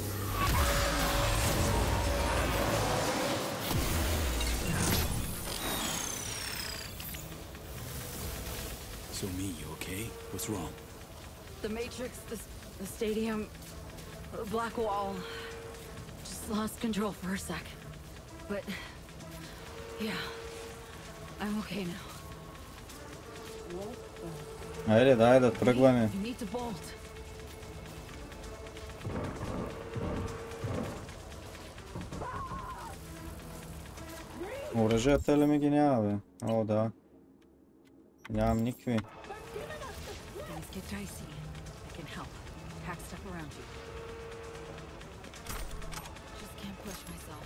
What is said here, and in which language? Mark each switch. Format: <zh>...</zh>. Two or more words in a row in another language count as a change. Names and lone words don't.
<en>Somi, you okay? What's wrong? The Matrix, the stadium, the black wall. Just lost control for a sec. But, yeah, I'm okay now.</en> <bg>Айде, дай да тръгваме.</bg> <en>You need to bolt.</en> <bg>Оръжията ли ми ги няма, бе? О, да. Нямам никакви.</bg> <en>Things get dicey. I can help. Hack stuff around you. Just can't push myself.</en>